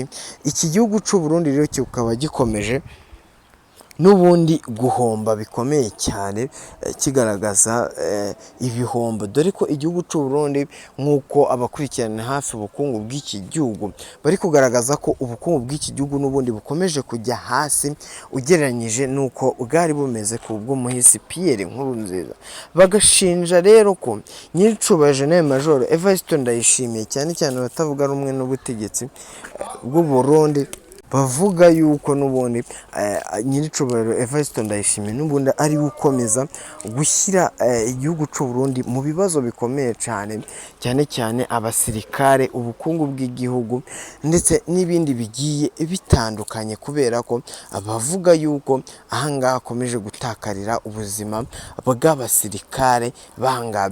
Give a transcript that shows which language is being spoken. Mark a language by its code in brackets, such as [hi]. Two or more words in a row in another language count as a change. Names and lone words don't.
[rw] Iki gihugu cy'u Burundi rero kikaba gikomeje n'ubundi guhomba bikomeye cyane, kigaragaza ibihombo, dore ko igihugu cy'u Burundi nk'uko abakurikirana hafi ubukungu bw'iki gihugu bari kugaragaza ko ubukungu bw'iki gihugu n'ubundi bukomeje kujya hasi ugereranyije n'uko bwari bumeze ku bw'umuhisi Pierre Nkurunziza. Bagashinja rero ko nyiricubahiro General Major Evariste Ndayishimiye, cyane cyane batavuga rumwe n'ubutegetsi bw'u Burundi, bavuga yuko n'ubundi nyiricubahiro Evariste Ndayishimiye n'ubundi ari gukomeza gushyira igihugu cy'u Burundi mu bibazo bikomeye cyane, cyane cyane abasirikare, ubukungu bw'igihugu ndetse n'ibindi bigiye bitandukanye, kubera ko bavuga yuko ahangaha akomeje gutakarira ubuzima bw'abasirikare banga.